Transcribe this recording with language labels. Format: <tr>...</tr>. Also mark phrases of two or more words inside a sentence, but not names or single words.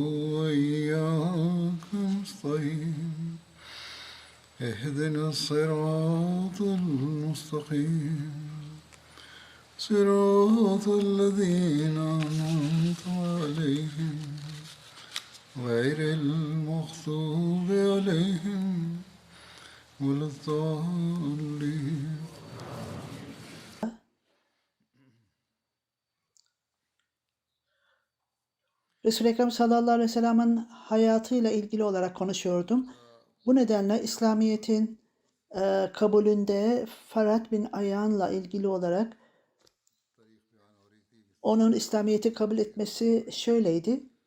<ar>وإياك نستعين اهدنا الصراط المستقيم صراط الذين أنعمت عليهم غير المغضوب عليهم ولا الضالين.</ar> <tr>Resul-i Ekrem</tr> <ar>صلى الله عليه وسلم'in</ar> <tr>hayatıyla ilgili olarak konuşuyordum. Bu nedenle İslamiyet'in kabulünde Ferhat bin Ayan'la ilgili olarak onun İslamiyet'i kabul etmesi şöyleydi.</tr>